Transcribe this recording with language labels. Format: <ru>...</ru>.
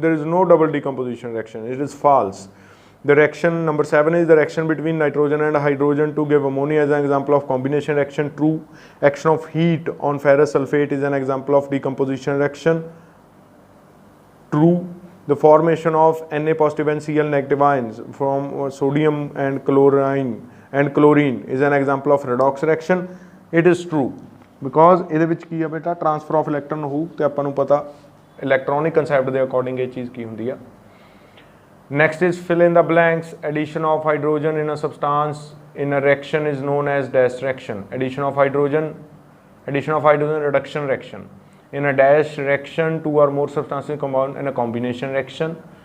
<en>There is no double decomposition reaction. It is false. The reaction number 7 is the reaction between nitrogen and hydrogen to give ammonia as an example of combination reaction. True. Action of heat on ferrous sulfate is an example of decomposition reaction. True. The formation of Na positive and Cl negative ions from sodium and chlorine is an example of redox reaction. It is true, because</en> <pa>ਇਹਦੇ ਵਿੱਚ ਕੀ ਆ ਬੇਟਾ, transfer of electron ਹੋਊ, ਤੇ ਆਪਾਂ ਨੂੰ ਪਤਾ electronic concept ਦੇ ਅਕੋਰਡਿੰਗ ਇਹ ਚੀਜ਼ ਕੀ ਹੁੰਦੀ ਆ।</pa> <en>Next is fill in the blanks. Addition of hydrogen in a substance in a reaction is known as dash reaction. Addition of hydrogen reduction reaction. In a dash reaction, two or more substances combine in a combination reaction.</en>